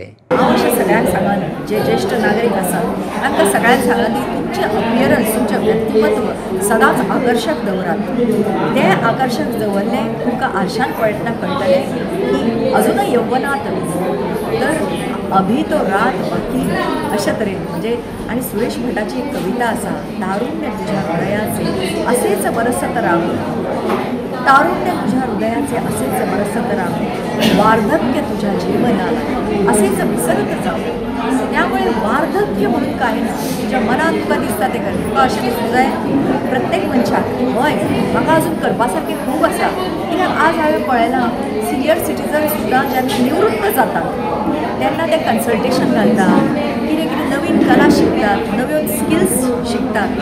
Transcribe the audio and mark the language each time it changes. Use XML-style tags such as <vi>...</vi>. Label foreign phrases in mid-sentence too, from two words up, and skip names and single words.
<kok>अशें सगळ्यांक सांगन जे ज्येष्ठ नागरीक आसात तांकां सगळ्यांक सांगन की तुमचें अपियरन्स तुमचें व्यक्तिमत्व सदांच आकर्शक दवरात। तें आकर्शक दवरलें तुमकां आरशान पळयतना कळटलें की अजुनूय यौवनात तर</kok> <hi>अभी तो रात बाकी</hi> <kok>अशा तरेन म्हणजे। आणि सुरेश भटाची एक कविता आसा,</kok> <mr>तारुण्य तुझ्या हृदयाचे असेच बरसत राहू, तारुण्य तुझ्या हृदयाचे असेच बरसत राहू, वार्धक्य तुझ्या जीवनाला असेच विसरत जाऊ।</mr> <kok>त्यामुळे वार्धक्य म्हणून काही ना, तुझ्या मनात तुका दिसता ते कर, तुका अशें दिसूंक जाय प्रत्येक मनशाक हय म्हाका अजून करपासारकें खूब आसा। कित्याक आज हांवें पळयलां</kok> <en>senior citizen</en> <kok>सुद्दां जेन्ना निवृत्त जातात तेन्ना ते कन्सल्टेशन घालतात, कितें कितें नवीन कला शिकतात, नव्यो स्किल्स शिकतात।</kok>